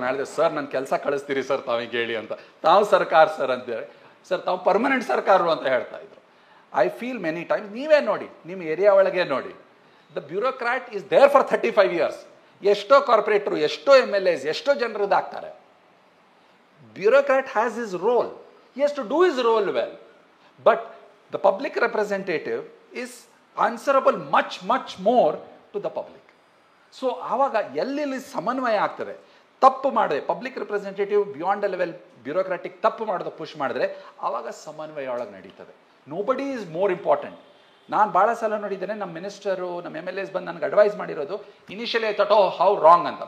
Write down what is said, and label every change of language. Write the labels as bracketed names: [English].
[Kannada] ನಾನು ಹೇಳಿದೆ, ಸರ್ ನನ್ನ ಕೆಲಸ ಕಳಿಸ್ತೀರಿ ಸರ್ ತಾವಿಗೆ ಹೇಳಿ ಅಂತ. ತಾವು ಸರ್ಕಾರ ಸರ್ ಅಂತೇಳಿ, ಸರ್ ತಾವು ಪರ್ಮನೆಂಟ್ ಸರ್ಕಾರರು ಅಂತ ಹೇಳ್ತಾ ಇದ್ರು. [English] I feel many times, [Kannada] ನೀವೇ ನೋಡಿ, ನಿಮ್ಮ ಏರಿಯಾ ಒಳಗೆ ನೋಡಿ, [English] The bureaucrat is there for 35 years. [Kannada] ಎಷ್ಟೋ ಕಾರ್ಪೊರೇಟ್ರು, ಎಷ್ಟೋ MLAs, ಎಷ್ಟೋ ಜನರದ್ದು ಆಗ್ತಾರೆ. [English] Bureaucrat has his role. He has to do his role well. But the public representative is answerable much more to the public. [Kannada] So ಆವಾಗ ಎಲ್ಲಿ ಸಮನ್ವಯ ಆಗ್ತದೆ, ತಪ್ಪು ಮಾಡಿದೆ public representative beyond a level bureaucratic ತಪ್ಪು ಮಾಡೋದು ಪುಷ್ ಮಾಡಿದ್ರೆ ಆವಾಗ ಸಮನ್ವಯ ಒಳಗೆ ನಡೀತದೆ. [English] Nobody is more important. [Kannada] ನಾನು ಭಾಳ ಸಲ ನೋಡಿದ್ದೇನೆ, ನಮ್ಮ ಮಿನಿಸ್ಟರು, ನಮ್ಮ MLAs ಬಂದು ನನಗೆ ಅಡ್ವೈಸ್ ಮಾಡಿರೋದು, [English] initially I thought oh how wrong [Kannada] ಅಂತ.